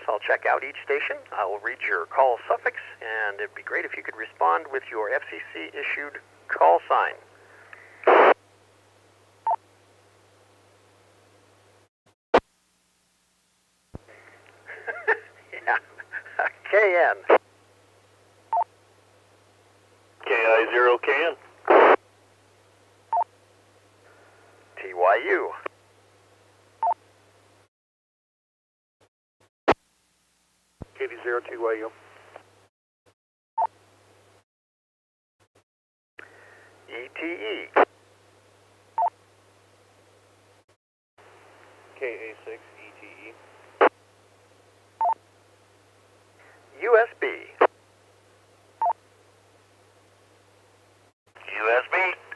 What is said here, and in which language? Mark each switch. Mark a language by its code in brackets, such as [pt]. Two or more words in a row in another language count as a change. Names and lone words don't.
[en] I'll check out each station. I will read your call suffix, and it'd be great if you could respond with your FCC-issued call sign. Yeah. KN. KI0KN. TYU. KD0 TYU. ETE. KA6 ETE. USB. USB.